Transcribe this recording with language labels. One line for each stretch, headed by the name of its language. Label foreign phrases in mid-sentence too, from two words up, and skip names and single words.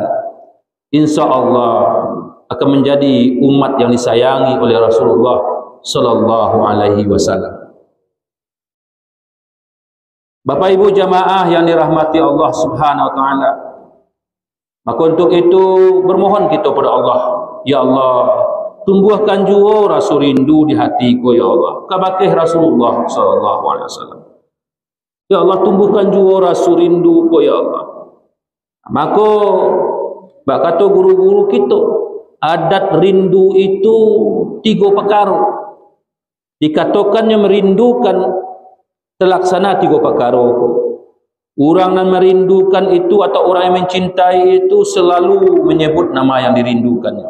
Indonesian: InsyaAllah akan menjadi umat yang disayangi oleh Rasulullah
Arabic: صلى الله عليه وسلم.
Indonesian: Bapak Ibu jamaah yang dirahmati Allah
Arabic: سبحانه وتعالى.
Indonesian: Maka untuk itu bermohon kita pada Allah,
Arabic: يا الله,
Indonesian: tumbuhkan jua rasa rindu di hatiku
Arabic: يا الله.
Indonesian: Kabakih Rasulullah
Arabic: صلى الله عليه وسلم. يا الله,
Indonesian: tumbuhkan jua rasa rindu
Arabic: يا الله.
Indonesian: Maka bak kata guru-guru kita, adat rindu itu 3 perkara. Dikatakannya merindukan terlaksana 3 perkara. Orang yang merindukan itu atau orang yang mencintai itu selalu menyebut nama yang dirindukannya.